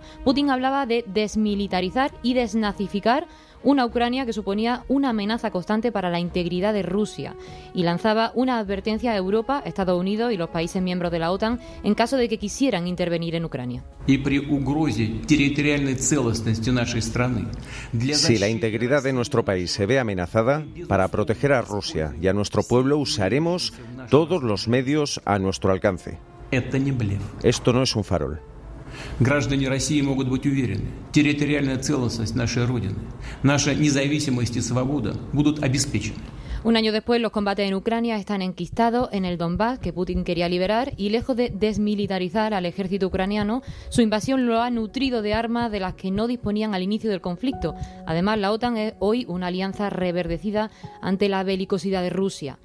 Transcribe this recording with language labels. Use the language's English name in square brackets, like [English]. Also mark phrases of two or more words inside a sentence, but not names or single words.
[Spanish] Putin hablaba de desmilitarizar y desnazificar una Ucrania que suponía una amenaza constante para la integridad de Rusia, y lanzaba una advertencia a Europa, Estados Unidos y los países miembros de la OTAN en caso de que quisieran intervenir en Ucrania. Si la integridad de nuestro país se ve amenazada, para proteger a Rusia y a nuestro pueblo usaremos todos los medios a nuestro alcance. Esto no es un farol. [Russian] Граждане России могут быть уверены, территориальная целостность нашей Родины, наша независимость и свобода будут обеспечены. [Spanish] Un año después, los combates en Ucrania están enquistados en el Donbass, que Putin quería liberar, y lejos de desmilitarizar al ejército ucraniano, su invasión lo ha nutrido de armas de las que no disponían al inicio del conflicto. Además, la OTAN es hoy una alianza reverdecida ante la belicosidad de Rusia.